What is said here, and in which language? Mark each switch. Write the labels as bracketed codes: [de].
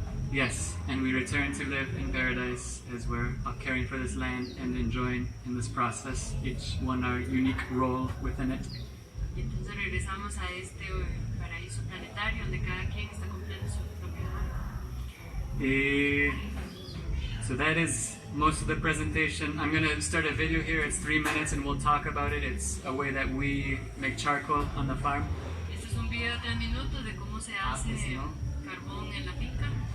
[en] Yes, and we return to live in paradise as we're caring for this land and enjoying in this process, each one our unique role within it. [es] Y entonces regresamos a este paraíso planetario donde cada quien está cumpliendo su propio rol. [en] So that is most of the presentation. I'm going to start a video here. It's 3 minutes and we'll talk about it. It's a way that we make charcoal on the farm. [es] Este es un video de 3 minutos de cómo se hace carbón en la finca.